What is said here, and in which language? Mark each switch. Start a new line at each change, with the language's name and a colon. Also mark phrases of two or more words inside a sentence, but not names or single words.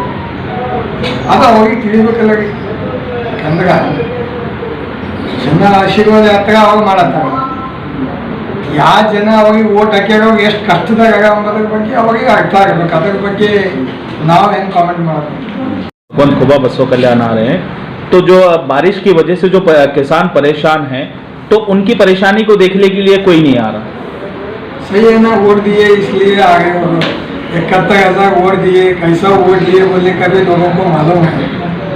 Kannada: ಅದು ಅವ್ರಿಗೆ ತಿಳಿಬೇಕಲ್ಲ. ಯಾಕಂದ್ರೆ ಜನ ಆಶೀರ್ವಾದ ಯಾತ್ರೆ ಅವಾಗ ಮಾಡತ್ತಾರ. ಯಾವ ಜನ ಅವಾಗ ಓಟ್ ಹಾಕ್ಯಾಗ ಎಷ್ಟು ಕಷ್ಟದಾಗ ಅಂಬೋದ್ರ ಬಗ್ಗೆ ಅವಾಗ ಅರ್ಥ ಆಗಬೇಕು. ಅದ್ರ ಬಗ್ಗೆ ನಾವು ಹೆಂಗೆ ಕಾಮೆಂಟ್ ಮಾಡೋದು.
Hindi: कौन खुबा बसवा कल्याण आ रहे हैं, तो जो बारिश की वजह से जो किसान परेशान हैं तो उनकी परेशानी को देखने के लिए कोई नहीं आ रहा. सही है ना, वोट दिए इसलिए आ गए वो लोग. 71,000 वोट दिए, कैसा वोट लिए बोले कभी लोगों को मालूम है.